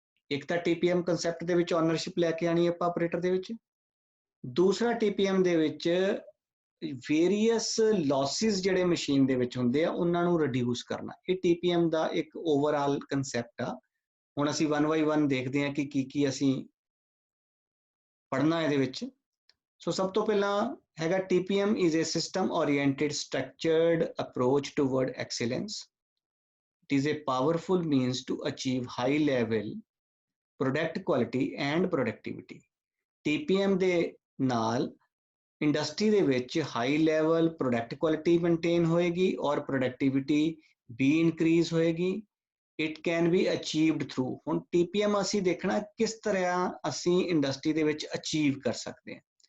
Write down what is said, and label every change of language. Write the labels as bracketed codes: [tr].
[pa] ਇੱਕ ਤਾਂ TPM concept ਦੇ ਵਿੱਚ ਓਨਰਸ਼ਿਪ ਲੈ ਕੇ ਆਣੀ ਆਪਾਂ ਆਪਰੇਟਰ ਦੇ ਵਿੱਚ। ਦੂਸਰਾ TPM ਦੇ ਵਿੱਚ ਵੇਰੀਅਸ ਲੌਸਿਸ ਜਿਹੜੇ ਮਸ਼ੀਨ ਦੇ ਵਿੱਚ ਹੁੰਦੇ ਆ ਉਹਨਾਂ ਨੂੰ ਰਿਡਿਊਸ ਕਰਨਾ, ਇਹ TPM ਦਾ ਇੱਕ ਓਵਰਆਲ ਕਨਸੈਪਟ ਆ। ਹੁਣ ਅਸੀਂ 1 by 1 ਦੇਖਦੇ ਹਾਂ ਕਿ ਕੀ ਅਸੀਂ ਪੜ੍ਹਨਾ ਇਹਦੇ ਵਿੱਚ। ਸੋ ਸਭ ਤੋਂ ਪਹਿਲਾਂ ਹੈਗਾ [en] TPM is a system oriented structured approach toward excellence. It is a powerful means to achieve high level product quality and productivity. [pa] TPM ਦੇ ਨਾਲ ਇੰਡਸਟਰੀ ਦੇ ਵਿੱਚ high level product quality maintain ਹੋਏਗੀ ਔਰ ਪ੍ਰੋਡਕਟਿਵਿਟੀ ਵੀ ਇਨਕਰੀਜ਼ ਹੋਏਗੀ। [en] It can be achieved through. [pa] ਹੁਣ TPM ਅਸੀਂ ਦੇਖਣਾ ਕਿਸ ਤਰ੍ਹਾਂ ਅਸੀਂ ਇੰਡਸਟਰੀ ਦੇ ਵਿੱਚ ਅਚੀਵ ਕਰ ਸਕਦੇ ਹਾਂ।